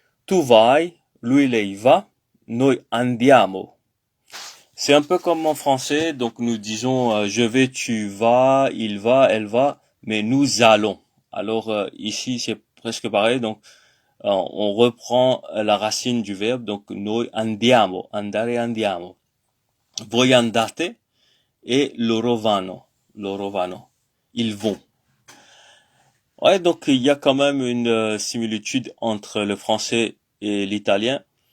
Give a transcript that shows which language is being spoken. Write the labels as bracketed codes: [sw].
[it] Tu vai, lui lei va, noi andiamo. [fr] C'est un peu comme en français, donc nous disons je vais, tu vas, il va, elle va, mais nous allons. Alors ici c'est presque pareil, donc on reprend la racine du verbe, donc noi andiamo, andare andiamo. [it] Voi andate [fr] et [it] loro vanno, loro vanno, [fr] ils vont. Ouais, donc il y a quand même une similitude entre le français et l'italien.